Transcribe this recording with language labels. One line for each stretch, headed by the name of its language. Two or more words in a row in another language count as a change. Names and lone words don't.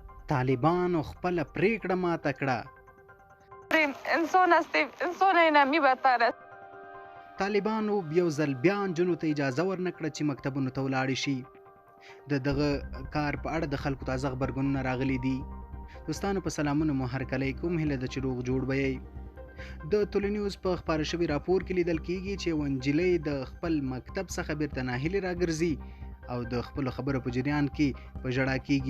Pashto: طالبانو خپله پرېکړه ماته کړه. انسان نمی بهتر است. طالبانو یو ځل بیا نجونو ته اجازه ورنه کړه چې مکتبونو ته ولاړې شي. د دغه کار په اړه د خلکو تازه غبرګونونه راغلي دي. دوستانو په سلامونه مو هرکلی کوم، هیله ده چې روغ جوړ به یې. د ټولنیوز په خپاره شوي راپور کې لیدل کیږي چې یوه نجلۍ د خپل مکتب څخه بیرته ناهیلې راګرځي او د خپلو خبرو په جریان کې په ژړا کیږي.